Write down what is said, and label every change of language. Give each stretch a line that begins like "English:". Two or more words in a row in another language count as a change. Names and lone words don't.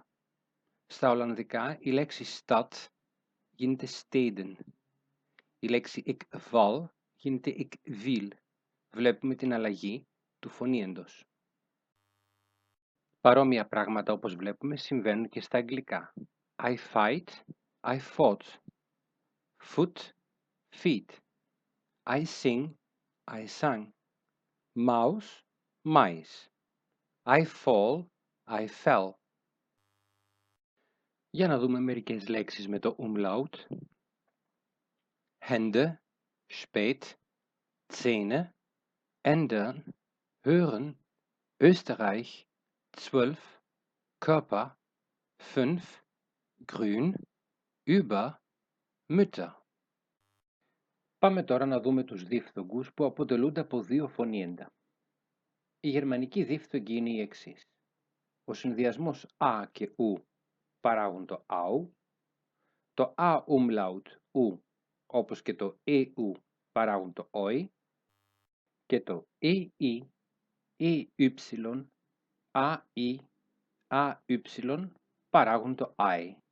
Greek: Στα Ολλανδικά η λέξη Stadt γίνεται Steden. Η λέξη
Dutch: ik val
Greek: γίνεται
Dutch: ik wil.
Greek: Βλέπουμε την αλλαγή του φωνήεντος. Παρόμοια πράγματα όπως βλέπουμε συμβαίνουν και στα Αγγλικά.
English: I fight, I fought. Foot, feet. I sing, I sang. Mouse, mice. I fall, I fell.
Greek: Για να δούμε μερικές λέξεις με το Umlaut.
German: Hände, spät, Zähne, ändern, hören, Österreich, 12, Körper, 5, grün, über, Mütter.
Greek: Πάμε τώρα να δούμε τους διφθογγούς που αποτελούνται από 2 φωνήεντα. Η γερμανική διφθογγή είναι η εξής. Ο συνδυασμός α και ου παράγουν το αου, το α umlaut ου όπως και το ου παράγουν το όι και το ει, ι, αι παράγουν το άι.